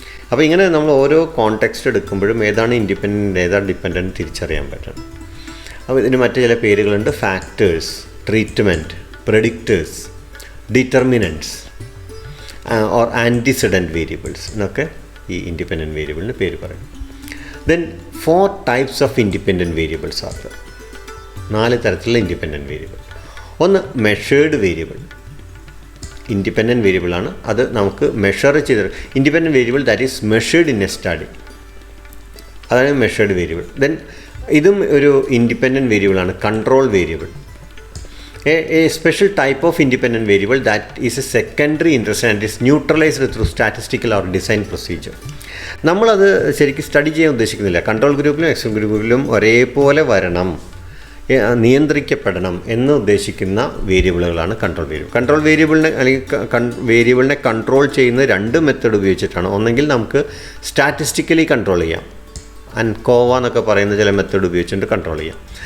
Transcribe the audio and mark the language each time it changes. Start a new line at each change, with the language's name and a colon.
Malayalam: അപ്പോൾ ഇങ്ങനെ നമ്മൾ ഓരോ കോണ്ടെക്സ്റ്റ് എടുക്കുമ്പോഴും ഏതാണ് ഇൻഡിപെൻഡൻറ്റ് ഏതാണ് ഡിപ്പെൻഡൻറ്റ് തിരിച്ചറിയാൻ പറ്റണം. അപ്പോൾ ഇതിന് മറ്റു ചില പേരുകളുണ്ട്: factors, treatment, പ്രെഡിക്റ്റേഴ്സ്, ഡിറ്റർമിനൻറ്റ്സ് or antecedent variables എന്നൊക്കെ ഈ ഇൻഡിപെൻഡൻറ്റ് വേരിയബിളിന് പേര് പറയും.
English: Then 4 types of independent variables are there.
Malayalam: 4 തരത്തിലുള്ള ഇൻഡിപെൻഡൻറ്റ് വേരിയബിൾ. ഒന്ന് മെഷേർഡ് വേരിയബിൾ, ഇൻഡിപെൻഡൻറ്റ് വേരിയബിൾ ആണ്. അത് നമുക്ക് മെഷർ ചെയ്ത്,
English: independent variable that is measured in a study,
Malayalam: അതാണ് മെഷേർഡ് വേരിയബിൾ. ദെൻ ഇതും ഒരു ഇൻഡിപെൻഡൻറ്റ് വേരിയബിളാണ്, control variable.
English: A special type of independent variable that is a secondary interest and is neutralized through statistical or design procedure.
Malayalam: നമ്മളത് ശരിക്കും study ചെയ്യാൻ ഉദ്ദേശിക്കുന്നില്ല. Control ഗ്രൂപ്പിലും extreme ഗ്രൂപ്പിലും ഒരേപോലെ വരണം, നിയന്ത്രിക്കപ്പെടണം എന്ന് ഉദ്ദേശിക്കുന്ന വേരിയബിളുകളാണ് കൺട്രോൾ വേരിയബിൾ. കൺട്രോൾ വേരിയബിളിനെ അല്ലെങ്കിൽ വേരിയബിളിനെ കൺട്രോൾ ചെയ്യുന്ന 2 മെത്തേഡ് ഉപയോഗിച്ചിട്ടാണ്. ഒന്നെങ്കിൽ നമുക്ക് സ്റ്റാറ്റിസ്റ്റിക്കലി കൺട്രോൾ ചെയ്യാം, അൻകോവ എന്നൊക്കെ പറയുന്ന ചില മെത്തേഡ് ഉപയോഗിച്ചുകൊണ്ട് കൺട്രോൾ ചെയ്യാം.